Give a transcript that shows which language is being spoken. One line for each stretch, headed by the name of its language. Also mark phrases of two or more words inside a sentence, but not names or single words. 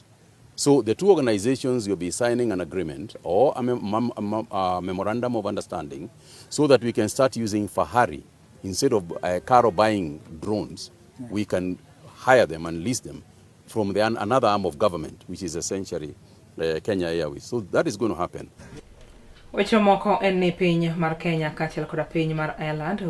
English: So the two organizations will be signing an agreement or a memorandum of understanding so that we can start using Fahari. Instead of Caro buying drones, we can hire them and lease them from another arm of government, which is essentially Kenya Airways. So that is going to happen.
Luo (Kenya and Tanzania): Weche moko en ni piny mar Kenya kaachiel koda piny mar Ireland